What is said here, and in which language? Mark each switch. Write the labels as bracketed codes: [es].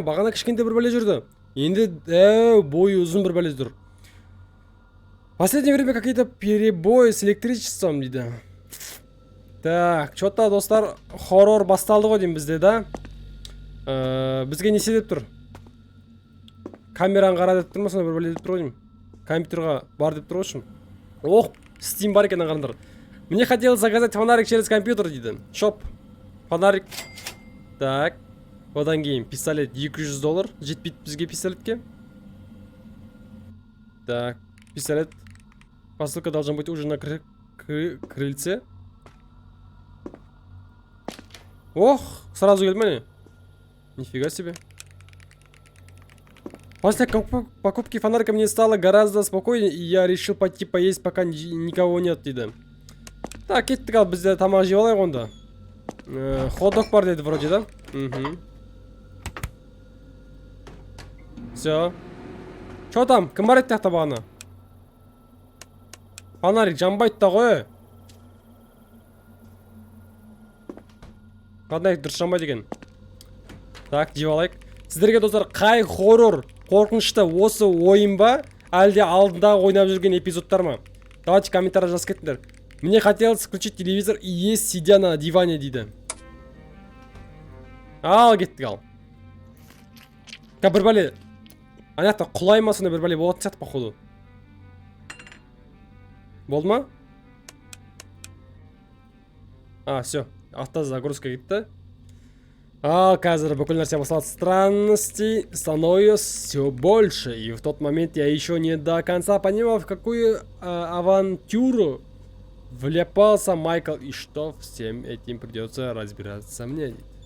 [kk] Бағана кішкенде бір бәле жүрді. Енді бойы ұзын бір бәле жүр. [ru] В последнее время какие-то перебои с электричеством, [kk] дейді. [ru] Так, чё-то [kk] достар хоррор басталды ғой деймін бізде, [ru] да? [kk] Бізге не себеп тұр? Камераны қара деп тұр ма, сонда бір бәле деп тұр ғой деймін. Компьютерға бар деп тұр ғой. Ох, Steam бар екенін қараңдар. [ru] Мне хотелось заказать фонарик через компьютер, [kk] дейді. Шоп. Фонарик. [ru] Так. [kk] Одан кейін пистолет $200. Жетпейді бізге пистолетке. [ru] Так, пистолет. Посылка должна быть уже на крыльце. Ох, сразу [kk] келді ме? [ru] Нифига себе. После покупки фонарика мне стало гораздо спокойнее, и я решил пойти поесть, пока никого нет, [kk] дейді. [ru] Так, [kk] кеттік ал, бізде тамақ жеп алайық онда. Хот-дог бар деді [ru] вроде, да? Все. Чё там? [kk] Кім бар еді тақта бағана? Фонарик жанбайды да ғой. Фонарик дұрыс жанбайды екен. [ru] Так, [kk] жеп алайық. Сіздерге достар, қай хоррор қорқынышты осы ойын ба, әлде алдында ойнап жүрген эпизодтар ма? [ru] Давайте комментарий [kk] жазып кетіңдер. [ru] Мне хотелось включить телевизор и есть, сидя на диване, [kk] дейді. Ал, кеттік ал. Бір бәле. ана жақта құлай сондай бір бәле болатын сияқты [ru] походу. [kk] Болды ма? [ru] Все. [kk] Автозагрузка кетті. Ал қазір бүкіл нәрсе басталады. [ru] Странностей становилось все больше. И в тот момент я еще не до конца понимал, в какую авантюру вляпался Майкл. И что всем этим придется разбираться мне.